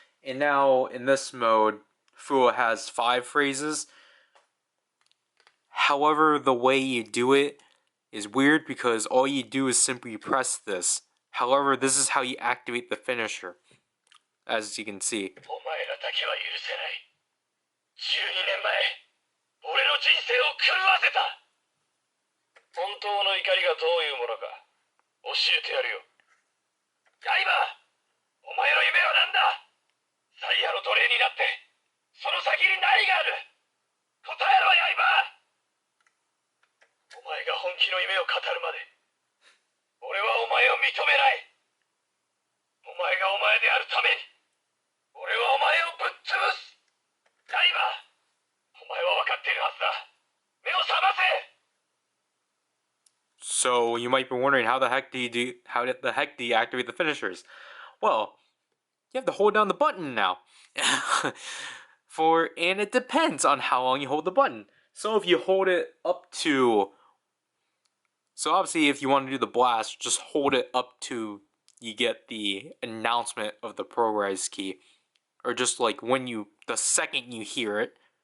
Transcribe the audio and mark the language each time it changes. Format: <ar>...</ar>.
<en>And now in this mode, Fua has 5 phrases. However, the way you do it is weird because all you do is simply press this. However, this is how you activate the finisher, as you can see.</en> <ja>お前らだけは許せない。12年前、俺の人生を狂わせた。本当の怒りがどういうものか教えてやるよ。刃、お前の夢は何だ。ザイアの奴隷になって、その先に何がある。答えろ、刃。お前が本気の夢を語るまで、俺はお前を認めない。お前がお前であるために、俺はお前をぶっ潰す。刃、お前は分かっているはずだ。目を覚ませ。</ja> <en>So you might be wondering how the heck do you activate the finishers? Well, you have to hold down the button now. And it depends on how long you hold the button. So if you hold it up to, so obviously if you want to do the blast, just hold it up to you get the announcement of the Progrise key, or just like the second you hear it.</en>